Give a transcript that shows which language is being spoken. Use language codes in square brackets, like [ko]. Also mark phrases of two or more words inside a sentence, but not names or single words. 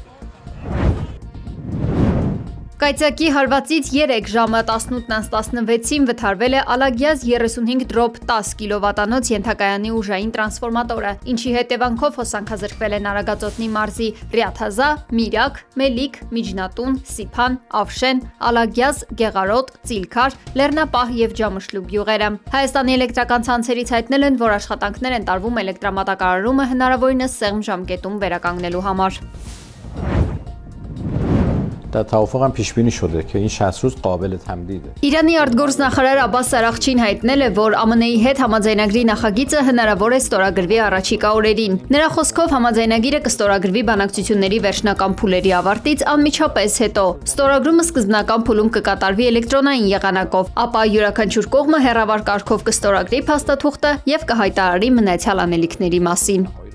[hy] Կայծակի հարվածից 3 ժամը 18:16-ին վթարվել է Ալագյազ 35/10 կՎտ ենթակայանի ուժային տրանսֆորմատորը, ինչի հետևանքով հոսանքազրկվել են Արագածոտնի մարզի Ռյաթազա, Միրյակ, Մելիք, Միջնատուն, Սիփան, Ավշեն, Ալագյազ, Գեղարոտ, Ծիլքար, Լեռնապահ և Ջամշլու գյուղերը։ Հայաստանի էլեկտրական ցանցերից հայտնել են, որ աշխատանքներ են տարվում էլեկտրամատակարարումը հնարավորինս սեղմ ժամկետում վերականգնելու համար։ [fa] توافق هم پیش بینی شده که این 60 روز قابل تمدیده. [hy] Իրանի արտգործնախարար Աբբաս Արաղչին հայտնել է, որ ԱՄՆ-ի հետ համաձայնագրի նախագիծը հնարավոր է ստորագրվի առաջիկա օրերին։ Նրա խոսքով համաձայնագիրը կստորագրվի բանակցությունների վերջնական փուլերի ավարտից անմիջապես հետո։ Ստորագրումը սկզբնական փուլում կկատարվի էլեկտրոնային եղանակով, ապա յուրաքանչյուր կողմը հեռավար կարգով կստորագրի փաստաթուղթը եւ կհայտարարի մնացյալ անելիքների մասին։